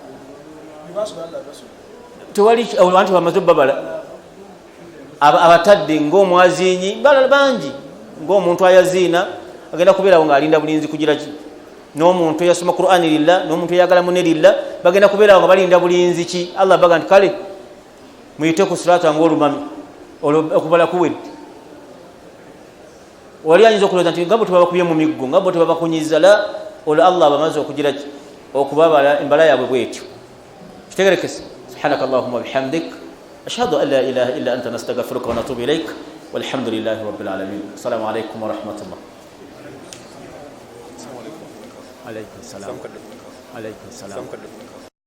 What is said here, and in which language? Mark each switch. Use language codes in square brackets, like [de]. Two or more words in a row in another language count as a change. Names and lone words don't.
[lg] tewali olwo anti bamaze obbabala abatadde ng'omwaziinyi balala bangi ng'omuntu ayaziina agenda kubeerawo ng'alinda bulinzi kugira ki, n'omuntu eyasoma Qur'ani lillah n'omuntu eyagala munne lillah bagenda kubeerawo nga balinda bulinzi ki. Allah baga nti kale muyite ku siraata ng'olumami okubala kuwedde. Wali ayinza okulowooza nti nga bwe tebabakubye mu miggo nga bwe tebabakunyiza la olwo Allah bamaze okugira ki okubabala embala yaabwe bwetyo kitegerekese. [ar] سبحانك اللهم بحمدك أشهد أن لا إله إلا أنت نستغفرك ونتوب إليك والحمد لله رب العالمين. السلام عليكم ورحمة الله. عليكم السلام عليكم السلام.